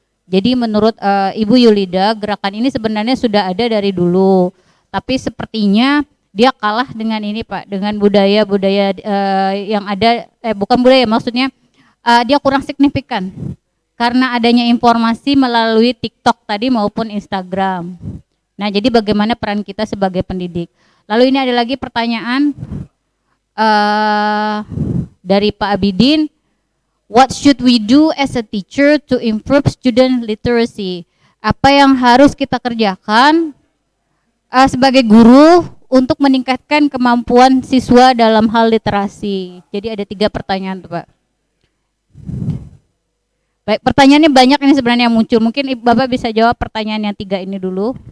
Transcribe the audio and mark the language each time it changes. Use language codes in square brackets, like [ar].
[id] Jadi menurut Ibu Yulida, gerakan ini sebenarnya sudah ada dari dulu, tapi sepertinya dia kalah dengan ini Pak, dengan budaya-budaya yang ada, bukan budaya, maksudnya dia kurang signifikan karena adanya informasi melalui TikTok tadi maupun Instagram. Nah, jadi bagaimana peran kita sebagai pendidik? Lalu ini ada lagi pertanyaan dari Pak Abidin. [en] What should we do as a teacher to improve student literacy? [id] Apa yang harus kita kerjakan sebagai guru untuk meningkatkan kemampuan siswa dalam hal literasi? Jadi ada 3 pertanyaan tuh Pak. Baik, pertanyaannya banyak ini sebenarnya yang muncul. Mungkin Bapak bisa jawab pertanyaan yang 3 ini dulu.